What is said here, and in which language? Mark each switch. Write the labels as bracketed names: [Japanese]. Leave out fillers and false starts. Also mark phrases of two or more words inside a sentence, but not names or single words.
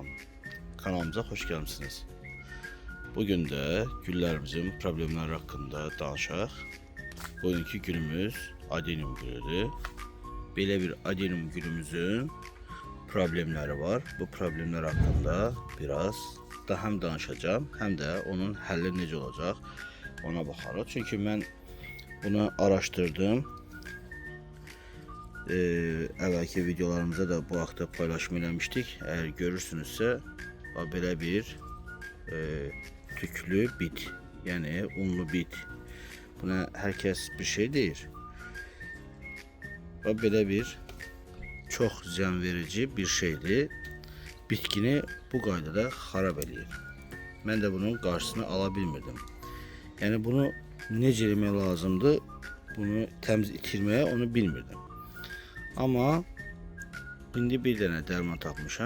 [Turkish] Kanalımıza hoş gelmişsiniz. Bugün de güllerimizin problemleri hakkında danışaq. Bugünkü günümüz adenim günüdür. [Azerbaijani] Belə bir adenim günümüzün problemleri var. [Turkish] Bu problemler hakkında biraz da [Azerbaijani] hem danışacağım, hem de onun həlli necə olacaq ona baxarıq. Çünkü mən bunu araşdırdım. Əvvəlki videolarımızda da bu haqda paylaşım eləmişdik. Eğer görürsünüzsə, belə bir tüklü bit, [Turkish] yani unlu bit. [Azerbaijani] Buna herkes bir şey deyir. Belə bir çox ziyan verici bir şeydir. Bitkini bu qaydada xarab eləyir. Mən də bunun qarşısını ala bilmirdim. Yəni bunu necə eləmək lazımdır? Bunu təmiz itirməyə onu bilmirdim. Ama indi bir dənə dərman tapmışam.